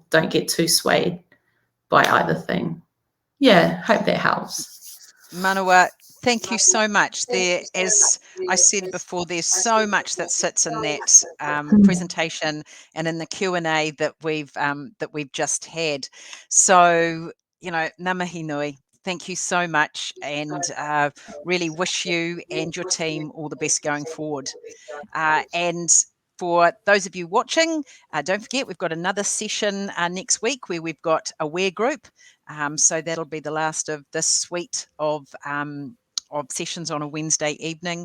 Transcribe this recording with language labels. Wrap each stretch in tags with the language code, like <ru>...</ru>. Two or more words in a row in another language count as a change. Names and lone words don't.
<en>Don't get too swayed by either thing. Yeah, hope that helps. Manawa, thank you so much. There, as I said before, there's so much that sits in that presentation and in the Q&A that we've just had. So,</en> <mi>ngā mihi nui.</mi> <en>Thank you so much, and really wish you and your team all the best going forward. And for those of you watching, don't forget we've got another session next week where we've got a wear group. So that'll be the last of this suite of sessions on a Wednesday evening.</en>